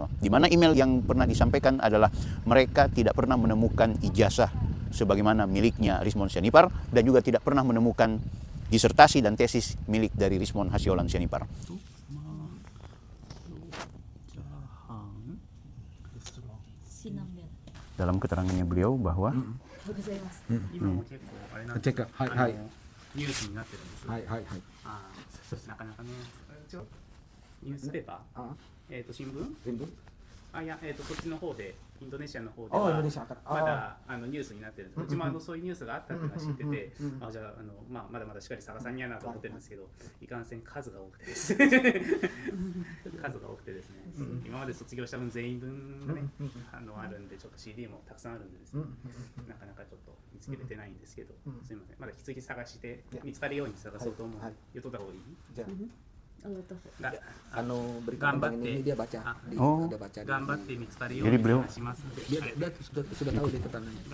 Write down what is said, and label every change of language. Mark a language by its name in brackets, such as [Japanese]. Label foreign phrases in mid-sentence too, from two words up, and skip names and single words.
[Indonesian] Di mana email yang pernah disampaikan adalah mereka tidak pernah menemukan ijazah sebagaimana miliknya Rismon Sianipar dan juga tidak pernah menemukan disertasi dan tesis milik dari Rismon Hashiholan Sianipar. Dalam keterangannya beliau bahwa [Japanese] チェック、はいはい。ニュースになってるんです。はいはいはい。ああ、なかなかね。ニュースペーパー？新聞？新聞？あ、いや、こっちの方で、インドネシアの方ではまだニュースになってるんです。うちもそういうニュースがあったっていうのは知ってて、あ、じゃあまだまだしっかり探さんにゃなと思ってるんですけど、いかんせん数が多くてですね。数が多くてですね。今まで卒業した分全員分がね、あるんでちょっと CD もたくさんあるんでですね。なかなかちょっと見つけれてないんですけど、すみません。まだ引き続き探して見つかるように探そうと思う。言っとった方がいい？じゃあ。 [Indonesian] berikan tentang ini dia baca, dia baca. Jadi beliau dia sudah tahu dia tentang ini.